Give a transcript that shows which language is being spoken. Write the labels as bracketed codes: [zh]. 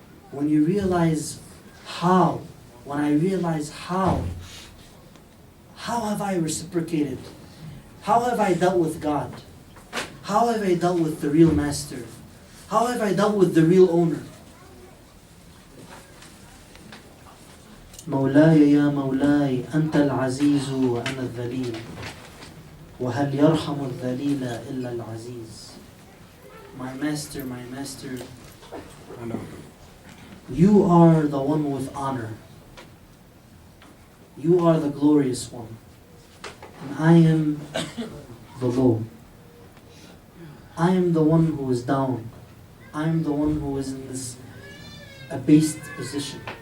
[en] When you realize how, when I realize how have I reciprocated? How have I dealt with God? How have I dealt with the real master? How have I dealt with the real owner? [ar] مولاي يا مولاي أنت العزيز وأنا الذليل وهل يرحم الذليل إلا العزيز. [en] My master, you are the one with honor. You are the glorious one. And I am the low. I am the one who is down. I am the one who is in this abased position.